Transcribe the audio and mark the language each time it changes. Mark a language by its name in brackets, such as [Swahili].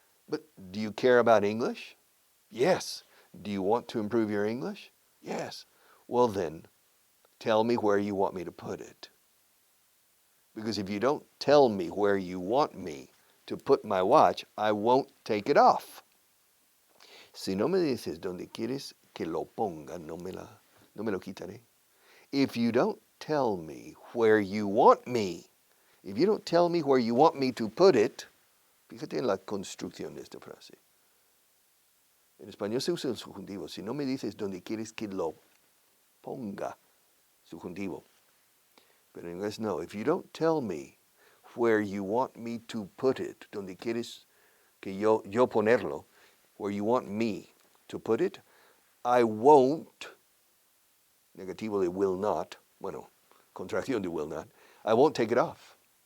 [English] But do you care about English? Yes. Do you want to improve your English? Yes. Well then, tell me where you want me to put it. Because if you don't tell me where you want me to put my watch, I won't take it off. [Spanish] Si no me dices donde quieres que lo ponga, no me lo quitaré. [English] If you don't tell me where you want me, if you don't tell me where you want me to put it, [Spanish] fíjate en la construcción de esta frase. En español se usa el subjuntivo. Si no me dices donde quieres que lo ponga, subjuntivo. [English] But in English, no. If you don't tell me where you want me to put it, [Spanish] donde quieres que yo ponerlo, [English] where you want me to put it, I won't, [Spanish] negativo de will not, [English] bueno, contracción de will not, I won't take it off.